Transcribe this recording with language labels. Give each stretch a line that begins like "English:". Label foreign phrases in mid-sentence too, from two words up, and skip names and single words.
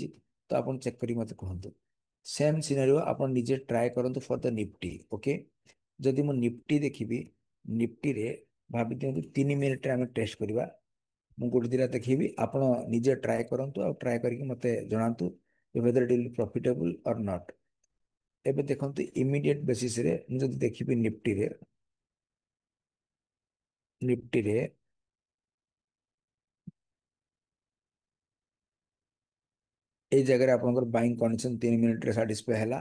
Odia: ତ ଆପଣ ଚେକ୍ କରିକି ମତେ କୁହନ୍ତୁ।
English: same scenario
Odia: ଆପଣ ନିଜେ ଟ୍ରାଏ କରନ୍ତୁ
English: for the Nifty.
Odia: ଓକେ, ଯଦି ମୁଁ ନିଫ୍ଟି ଦେଖିବି, ନିଫ୍ଟିରେ ଭାବି ଦିଅନ୍ତୁ 3 ମିନିଟରେ ଆମେ ଟେଷ୍ଟ କରିବା। ମୁଁ ଗୋଟେ ଦିଟା ଦେଖେଇବି, ଆପଣ ନିଜେ ଟ୍ରାଏ କରନ୍ତୁ ଆଉ ଟ୍ରାଏ କରିକି ମତେ ଜଣାନ୍ତୁ
English: whether it will be profitable or not।
Odia: ଏବେ ଦେଖନ୍ତୁ
English: immediate basisରେ
Odia: ମୁଁ ଯଦି ଦେଖିବି ନିଫ୍ଟିରେ ଏଇ ଜାଗାରେ ଆପଣଙ୍କର
English: buying condition
Odia: 3 ମିନିଟରେ ସାଟିସ୍ଫାଇ ହେଲା।